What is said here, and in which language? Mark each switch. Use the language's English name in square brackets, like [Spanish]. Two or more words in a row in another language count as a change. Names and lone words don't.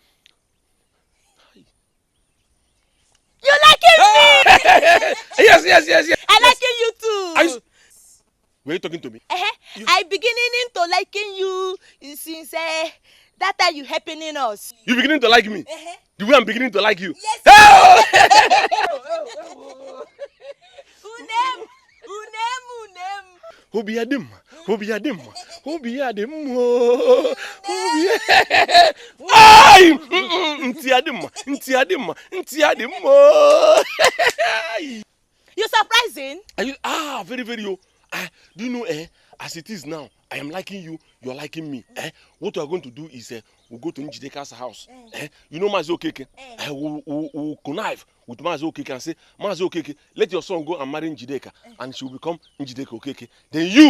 [English] You liking me? Yes. I liking you too. Were you talking to me? I beginning to liking you since that time you helping us. You beginning to like me? The way I'm beginning to like you? Yes. Unem. [Igbo] Obiadim. Ay! Ntiadim. [English] You surprising? Are you very do you know as it is now, I am liking you, you're liking me. What we are going to do is we'll go to Njideka's house. You know Mazi Okeke? We'll connive with Mazi Okeke and say, Mazi Okeke, let your son go and marry Njideka and she will become Njideka Okeke. Then you,